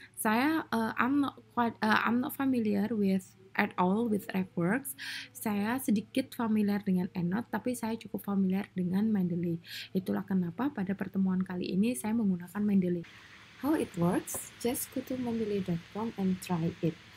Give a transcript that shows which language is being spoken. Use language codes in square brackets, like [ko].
[id] Saya [en] I'm not familiar with at all with RefWorks. [id] Saya sedikit familiar dengan EndNote, tapi saya cukup familiar dengan Mendeley. Itulah kenapa pada pertemuan kali ini saya menggunakan Mendeley. [en] How it works? Just go to mendeley.com and try it.